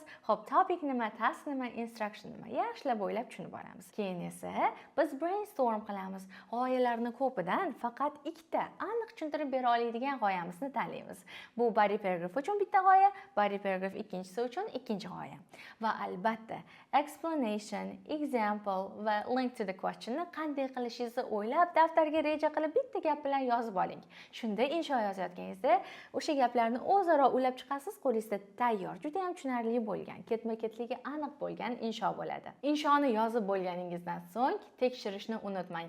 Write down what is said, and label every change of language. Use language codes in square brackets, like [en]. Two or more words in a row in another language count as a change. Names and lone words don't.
[uz] Xo'p, topic nima, task nima, instruction nima? Yaxshilab o'ylab tushunib olamiz. Keyin esa biz brainstorm qilamiz. G'oyalarning ko'pidan faqat 2 ta aniq tushuntirib bera oladigan g'oyamizni tanlaymiz. Bu [en] body paragraph [uz] uchun bitta g'oya, [en] body paragraph [uz] ikkinchisi uchun ikkinchi g'oya. Va albatta explanation, example va [en] link to the question'ni [uz] qanday qilishingizni o'ylab, daftarga reja qilib bitta gap bilan yozib oling. Shunda insho yozayotganingizda o'sha gaplarni o'zaro ulab chiqasiz, qo'lingizda tayyor, juda ham tushunarli bo'lgan, ketma-ketligi aniq bo'lgan insho bo'ladi. Inshoni yozib bo'lganingizdan so'ng tekshirishni unutmang.